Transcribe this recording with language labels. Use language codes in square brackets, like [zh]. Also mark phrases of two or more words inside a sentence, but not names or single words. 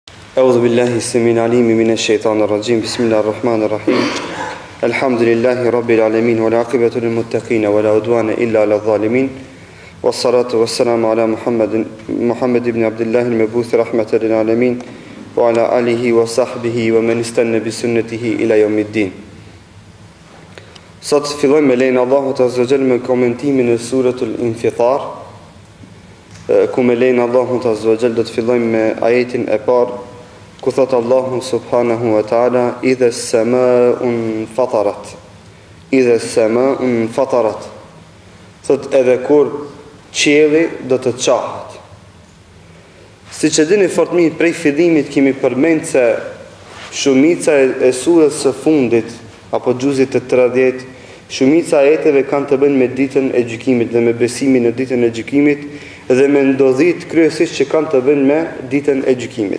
[ar] أعوذ بالله السميع العليم من الشيطان الرجيم بسم الله الرحمن الرحيم الحمد لله رب العالمين والعاقبة للمتقين ولا عدوان إلا على الظالمين والصلاة والسلام على محمد بن عبد الله المبعوث رحمة للعالمين وعلى آله وصحبه ومن استنى بسنته إلى يوم الدين. [sq] Sot fillojmë me lejen Allahut [ar] عز وجل [sq] me komentimin e suratul Infitar. Ku me lejen Allahut [ar] عز وجل [sq] do të fillojmë me ajetin e parë ku thot Allahu [ar] سبحانه وتعالى إذا السماء انفطرت. إذا السماء انفطرت. [sq] Thot edhe kur qielli do të qahet. Siç e dini fort mirë, prej fillimit kemi përmend se shumica e surës së fundit apo xhuzit të 30, shumica e ajeteve kanë të bëjnë me ditën e gjykimit dhe me besimin në ditën e gjykimit dhe me ndodhit kryesisht që kanë të bëjnë me ditën e gjykimit.